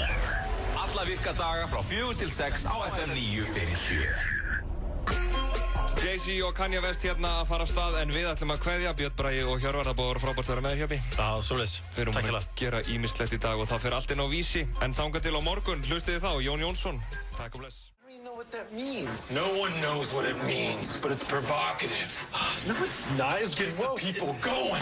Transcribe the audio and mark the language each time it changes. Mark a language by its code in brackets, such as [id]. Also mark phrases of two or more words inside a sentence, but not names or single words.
[is] Alla virka daga frá 4 til 6 á FM 957. Jay-Z og Kanye West hérna að fara af stað en við ætlum að kveðja Björn Bragi og Hjörvar. Það búið að vera frábært að vera með þér, Hjöpi. Já, svoleiðis. Við erum búin að gera ýmislegt í dag og það fer allt inn á Vísi. En þangað til á morgun, hlustið þið þá, Jón Jónsson. Takk og bless. [en] You know what that means. No one knows what it means, but it's provocative. No, it's not. It gets the people going.